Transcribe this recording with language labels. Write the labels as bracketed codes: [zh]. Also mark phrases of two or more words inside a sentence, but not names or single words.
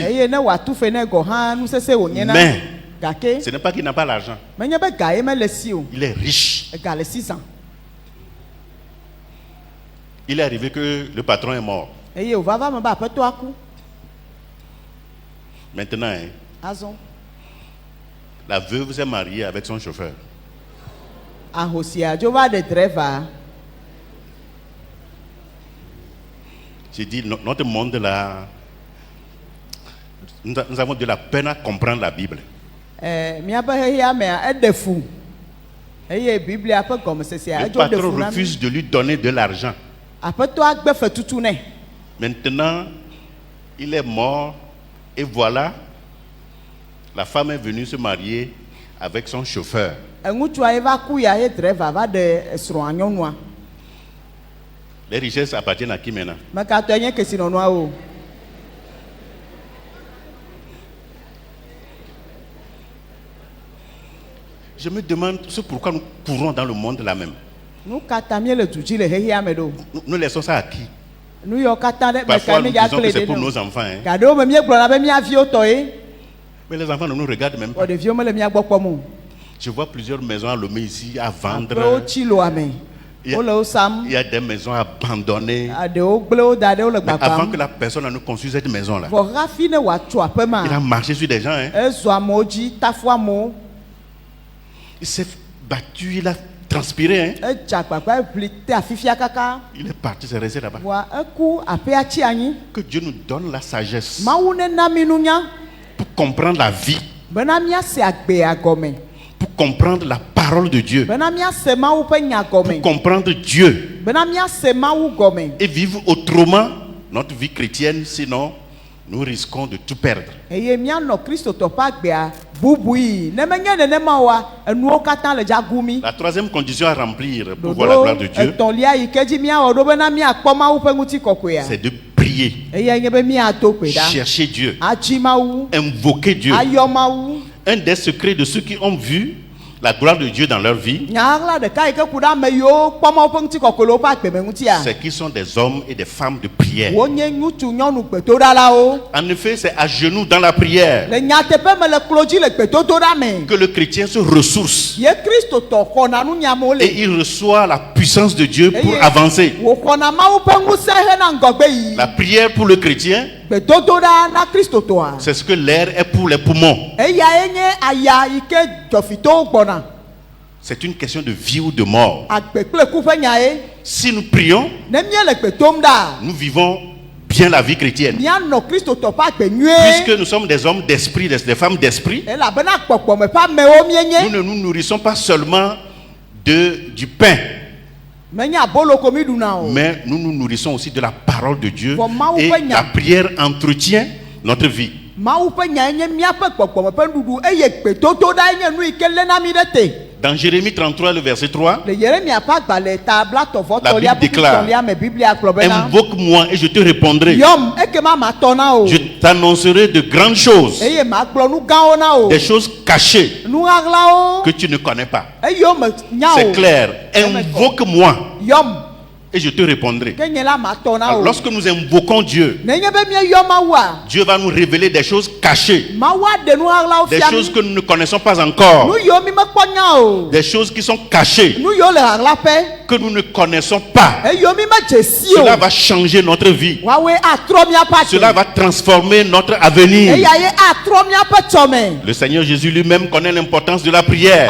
[ee] Eye ne wòatu fe ne gɔ hã nusese wònye na. [fr] Mais [ee] Gake. [fr] ce n'est pas qu'il n'a pas l'argent. [ee] Menye be ga ye mele si o. [fr] Il est riche. [ee] Ega le 600. [fr] Il est arrivé que le patron est mort. [ee] Eye wòva va me be aƒetɔa ku. [fr] Maintenant, hein, [ee] Azɔ. [fr] la veuve s'est mariée avec son chauffeur. [ee] Ahosia dzo va ɖe driver. [fr] J'ai dit, notre monde là, nous avons de la peine à comprendre la Bible. [ee] Miabe xexea mea eɖe fu. Eye Biblia ƒe gɔmesesea [fr] Le [ee] edzo ɖe [fr] patron [ee] fu na mi. [fr] refuse de lui donner de l'argent. [ee] Aƒetɔa gbe fetutu nɛ. [fr] Maintenant, il est mort et voilà, la femme est venue se marier avec son chauffeur. [ee] Ŋutsua ye va ku ya ye driver va ɖe esrɔ̃a nyɔnua. [fr] Les richesses appartiennent à qui maintenant? [ee] Mekatɔe nye kesinɔnɔa o. [fr] Je me demande ce pourquoi nous courons dans le monde là même. [ee] Nu katã mie le du dzi le xexea me ɖo. [fr] Nous laissons ça à qui? [ee] Nu yawo katã ɖe [fr] Parfois, [ee] meka [fr] nous [ee] ne dza [fr] disons que [ee] kple [fr] c'est [ee] ɖe [fr] pour [ee] ne o. [fr] nos enfants. Hein. [ee] Gaɖewo me míegblɔna be míaviwo tɔ ye. [fr] Mais les enfants ne nous regardent même [ee] Wɔ [fr] pas. [ee] ɖeviwo mele míagbɔ kpɔm o. [fr] Je vois plusieurs maisons à Lomé ici à [ee] Aƒewo [fr] vendre. [ee] tsi loa me. [fr] Il y a- [ee] Wole wo sam. [fr] Il y a des maisons abandonnées. [ee] Ɖewo gble wo da ɖe wo le [fr] Mais avant que [ee] gbagbam. [fr] la personne ne construise cette maison-là, [ee] Vɔ hafi ne wòatso aƒe [fr] il a [ee] ma. [fr] marché sur des gens. Hein. [ee] Ezɔ amewo dzi, tafu amewo. [fr] Il s'est battu, il a transpiré. Hein. [ee] Edze agbagba eʋli te afifia kaka. [fr] Il est parti, c'est resté là-bas. [ee] Vɔa eku aƒea tsi anyi. [fr] Que Dieu nous donne la sagesse [ee] Mawu nena mi nunya [fr] pour comprendre la vie, [ee] bena míase agbea gɔme. [fr] pour comprendre la parole de Dieu, [ee] Bena míase Mawu ƒe nya gɔme. [fr] pour comprendre Dieu [ee] Bena míase Mawu gɔme. [fr] et vivre autrement notre vie chrétienne, sinon nous risquons de tout perdre. [ee] Eye míanɔ kristotɔ ƒe agbea bubui. Ne menye nenema oa, enuwo katã le dzagu mi. [fr] La troisième condition à remplir pour voir la gloire de Dieu, [ee] etɔ̃lia yi ke dzi míawɔ ɖo bena míakpɔ Mawu ƒe ŋutikɔkɔea. [fr] c'est de prier, [ee] Eye nye be míado gbe ɖa. [fr] chercher Dieu, [ee] Atsi Mawu. [fr] invoquer Dieu. [ee] Ayɔ Mawu. [fr] Un des secrets de ceux qui ont vu la gloire de Dieu dans leur vie, [ee] Nyaɣla ɖeka yi ke ku ɖe ame yiwo kpɔ Mawu ƒe ŋutikɔkɔe le woƒe agbeme ŋutia. [fr] c'est qu'ils sont des hommes et des femmes de prière. [ee] Wonye ŋutsu nyɔnu gbedoɖalawo. [fr] En effet, c'est à genoux dans la prière [ee] Le nyateƒe me le klo dzi le gbedodoɖa me. [fr] que le chrétien se ressource [ee] Ye kristotɔ xɔna nunyamewo [fr] et [ee] le. [fr] il reçoit la puissance de Dieu pour [ee] Eye [fr] avancer. [ee] wòxɔna Mawu ƒe ŋusẽ hena ŋgɔgbe yi. [fr] La prière pour le chrétien, [ee] Gbedodoɖa na kristotɔa. [fr] c'est ce que l'air est pour les poumons. [ee] Eyae nye aya yi ke dzɔfitɔwo gbɔna. [fr] C'est une question de vie ou de mort. [ee] Agbe kple ku ƒe nya ye. [fr] Si nous prions, [ee] Ne míele gbe dom ɖa. [fr] nous vivons bien la vie chrétienne. [ee] Míanɔ kristotɔ ƒe agbe nyuie. [fr] Puisque nous sommes des hommes d'esprit, des femmes d'esprit, [ee] Elabena gbɔgbɔme ƒe amewo [fr] nous [ee] míenye. [fr] ne nous nourrissons pas seulement du pain, [ee] Menye abolo ko mi ɖuna o. [fr] mais nous nous nourrissons aussi de la parole de Dieu. [ee] Bon, Mawu [fr] Et [ee] ƒe nya. [fr] la prière entretient notre vie. [ee] Mawu ƒe nya nye míaƒe gbɔgbɔme ƒe nuɖuɖu eye gbedodoɖa nye nu yi ke léna mi ɖe te. [fr] Dans Jérémie 33, le verset 3, [ee] Le Yeremia ƒe agbalẽ ta blatɔvɔ [fr] La [ee] tɔlia [fr] Bible déclare, [ee] tɔlia me Biblia gblɔ bena. [fr] invoque-moi et je te répondrai. [ee] Yɔm ekema matɔ na o. [fr] Je t'annoncerai de grandes choses, [ee] Eye magblɔ nu gãwo na o. [fr] des choses cachées [ee] Nu ɣaɣlawo. [fr] que tu ne connais pas. [ee] Eyiwo me nya o. [fr] C'est clair. Invoque-moi [ee] Yɔm [fr] et je te répondrai. [ee] ke nye la matɔ na [fr] Alors, [ee] o. [fr] lorsque nous invoquons Dieu, [ee] Nenye be míeyɔ Mawua. [fr] Dieu va nous révéler des choses cachées, [ee] Mawu aɖe nu ɣaɣlawo [fr] des [ee] fia [fr] choses [ee] mi. [fr] que nous ne connaissons pas encore, [ee] Nu yiwo mi mekpɔ nya o. [fr] des choses qui sont cachées, [ee] Nu yiwo le ɣaɣlaƒe. [fr] que nous ne connaissons pas. [ee] Eyiwo mi medze si o. [fr] Cela va changer notre vie. [ee] Woawoe atrɔ míaƒe [fr] Cela [ee] ate. [fr] va transformer notre avenir. [ee] Eya ye atrɔ míaƒe tsɔme. [fr] Le Seigneur Jésus lui-même connaît l'importance de la prière.